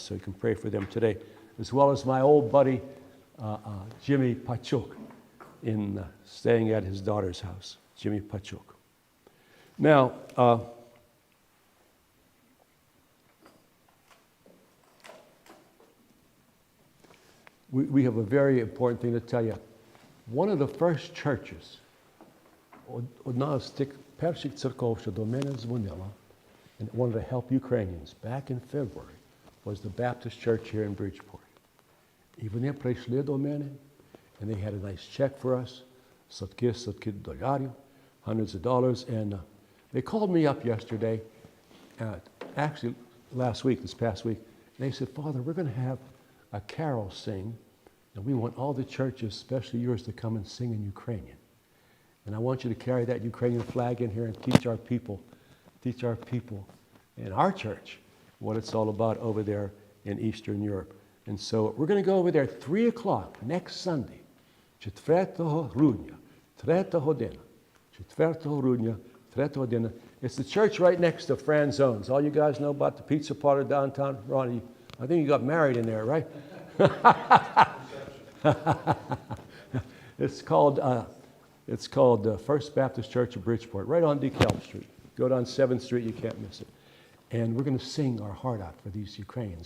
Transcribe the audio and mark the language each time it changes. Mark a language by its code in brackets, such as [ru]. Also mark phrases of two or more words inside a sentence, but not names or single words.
[en] So you can pray for them today, as well as my old buddy Jimmy Pachuk, in staying at his daughter's house. Jimmy Pachuk. Now, we have a very important thing to tell you. one of the first churches, [uk] одна з тих перших церков, що до мене дзвонила, [en] and wanted to help Ukrainians back in February, was the Baptist church here in Bridgeport. [uk] І вони прийшли до мене, [en] and they had a nice check for us, [uk] сотки доларів, [en] hundreds of dollars, and they called me up yesterday, actually last week, this past week, and they said, Father, we're going to have a carol sing, and we want all the churches, especially yours, to come and sing in Ukrainian. And I want you to carry that Ukrainian flag in here and teach our people in our church what it's all about over there in Eastern Europe. And so we're going to go over there at 3 o'clock next Sunday, 4 грудня, 3 година. It's the church right next to Franzone's. All you guys know about the pizza parlor downtown? Ronnie, I think you got married in there, right? It's called First Baptist Church of Bridgeport, right on DeKalb Street. Go down 7th Street, you can't miss it. And we're going to sing our heart out for these Ukrainians.